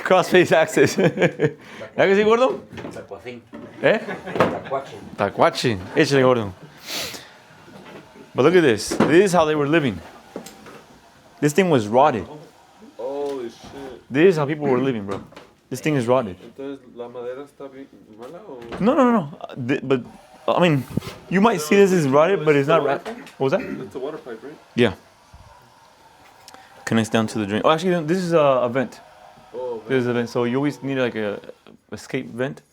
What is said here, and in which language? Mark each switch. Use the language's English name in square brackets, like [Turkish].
[English] crossface access. [Spanish] ¿Ya que sí, gordo? Tacuacín. ¿Eh? Tacuachin. [English] Tacuachi. [Spanish] Échale, gordo. [English] But look at this. This is how they were living. This thing was rotted. Holy shit. This is how people were living, bro. This thing is rotted. [Spanish] Entonces, ¿la madera está bien mala o...? No. [English] But, I mean, you might see this is rotted, but it's not rotted. What was that? It's a water pipe, right? Yeah. Connects down to the drain. Oh, actually, this is a vent. Oh, This is a vent. So you always need like a escape vent.